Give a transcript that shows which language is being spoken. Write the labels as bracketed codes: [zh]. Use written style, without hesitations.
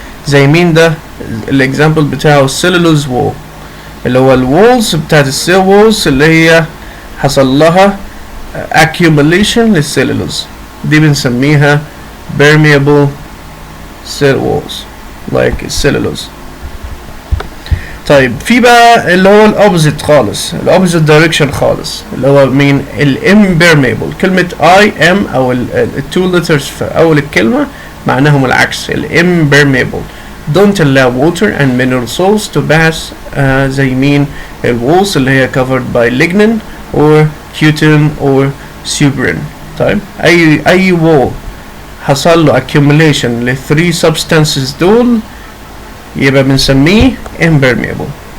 [ar] زي مين ده؟ الاكزامبل بتاعه السيلولوز وول، اللي هو الوولز بتاعت السيل وولز اللي هي حصل لها accumulation للسيلولوز، دي بنسميها [en] permeable cell walls like [ar] السيلولوز. طيب في بقى اللي هو الأوبزيت خالص، الأوبزيت دايركشن خالص، اللي هو مين؟ الامبرميبل. كلمة I am أو التو letters في أول الكلمة معناهم العكس، الامبرميبل. [en] don't allow water and mineral salts to pass. [ar] زي مين؟ الوولز اللي هي [en] covered by lignin or cutin or suberin. [ar] طيب أي وول حصل له accumulation ل 3 substances دول يبقى بنسميه impermeable.